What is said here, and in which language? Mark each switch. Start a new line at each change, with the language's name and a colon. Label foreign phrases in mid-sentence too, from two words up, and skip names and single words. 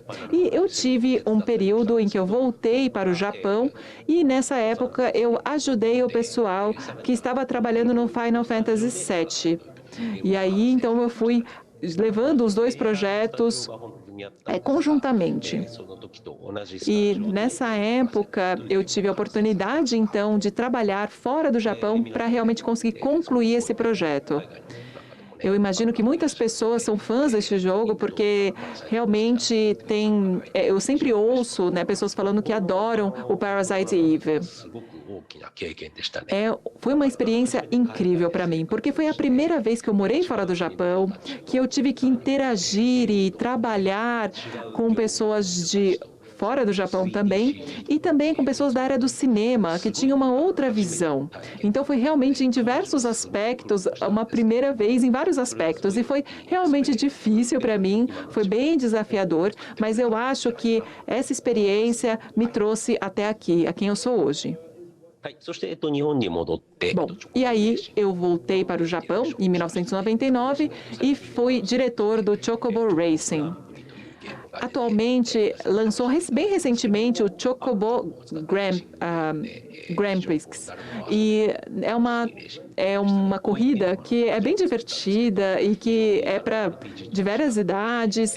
Portuguese: E eu tive um período em que eu voltei para o Japão e, nessa época, eu ajudei o pessoal que estava trabalhando no Final Fantasy VII. E aí, então, eu fui levando os 2 projetos conjuntamente.
Japanese: その時と同じス
Portuguese: E nessa época eu tive a oportunidade então de trabalhar fora do Japão para realmente conseguir concluir esse projeto. Eu imagino que muitas pessoas são fãs deste jogo porque realmente eu sempre ouço, pessoas falando que adoram o Parasite Eve.
Japanese: すごく大きな経験でしたね。
Portuguese: Foi uma experiência incrível para mim, porque foi a primeira vez que eu morei fora do Japão, que eu tive que interagir e trabalhar com pessoas de fora do Japão também, e também com pessoas da área do cinema, que tinham uma outra visão. Então foi realmente em diversos aspectos, uma primeira vez em vários aspectos, e foi realmente difícil para mim, foi bem desafiador, mas eu acho que essa experiência me trouxe até aqui, a quem eu sou hoje.
Japanese: はい、そして、日本に戻って、
Portuguese: Bom, e aí eu voltei para o Japão em 1999 e fui diretor do Chocobo Racing. atualmente lançou bem recentemente o Chocobo Grand Prix. E é uma corrida que é bem divertida e que é para diversas idades.